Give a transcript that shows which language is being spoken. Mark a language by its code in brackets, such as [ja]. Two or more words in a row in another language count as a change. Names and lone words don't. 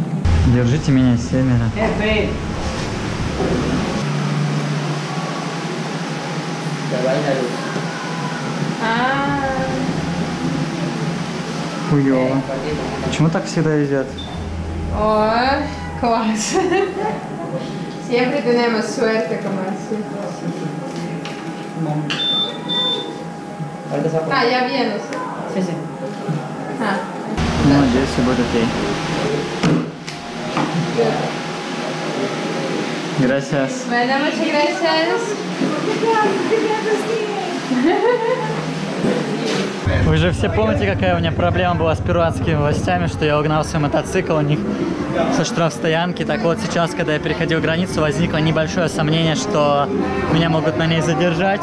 [ru] Держите меня, семеро. Хуёво. Почему так всегда везет? Ой, класс. [es] Siempre tenemos suerte como así. Ah, ya vienes. Sí, sí. Ah. [ru] Ну, надеюсь, все будет окей. [es] Gracias. Bueno, muchas gracias. [ru] Вы же все помните, какая у меня проблема была с перуанскими властями, что я угнал свой мотоцикл у них со штрафстоянки. Так вот, сейчас, когда я переходил границу, возникло небольшое сомнение, что меня могут на ней задержать.